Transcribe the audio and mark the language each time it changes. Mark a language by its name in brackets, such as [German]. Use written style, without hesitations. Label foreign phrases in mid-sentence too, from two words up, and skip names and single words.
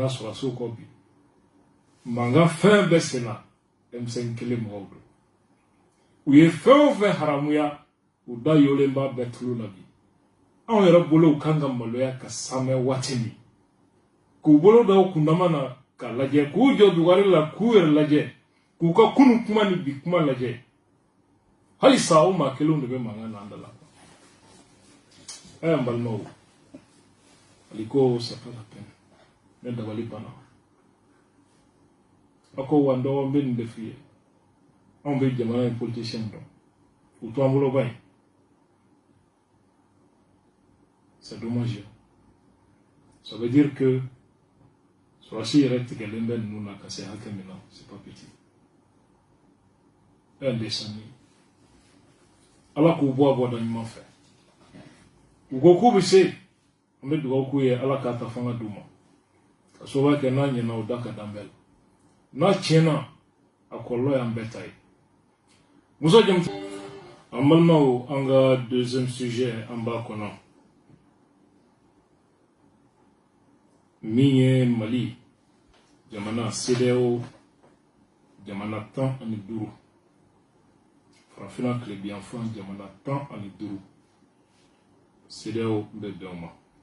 [Bambara] sɔrɔsiw kɔ bi mankan fɛn bɛɛ senna M5 kelen mɔgɔw bolo u ye fɛn o fɛn haramuya u da yolen b'a bɛɛ tulo la bi anw yɛrɛ bolo u kan ka maloya ka samɛ waati min k'u bolo da u kundama na ka lajɛ k'u jɔ dugari la k'u yɛrɛ lajɛ k'u ka kunu kuma ni bi kuma lajɛ halisa o maa kelenw de bɛ mankan na an da la n balimaw hali ko [French] c'est pas la peine [Bambara] ne dabali banna a ko wa n dɔgɔ n bɛ nin de f'i ye anw bɛ jamana in politicien dɔn u to an bolo ba in [French] c'est dommage ça veut dire que [Bambara] sɔrɔsi yɛrɛ tigɛlen bɛ ninnu na ka se hakɛ min na [French] c'est pas petit un dessin [Bambara] ala k'u bɔ a bɔda ɲuman fɛ u ko k'u bɛ se an bɛ dugawu k'u ye ala k'a ta fanga d'u ma ka sababu kɛ n'a ɲɛna o da ka dan bɛɛ la n'a tiɲɛna a kɔlɔlɔ y'an bɛɛ ta ye muso jɛmuso an balimaw an ka [French] deuxième sujet [Bambara] an b'a kɔnɔ min ye Mali jamana CEDEAO jamana 15 farafina club yanfan jamana 15 CEDEAO bɛ bɛn ma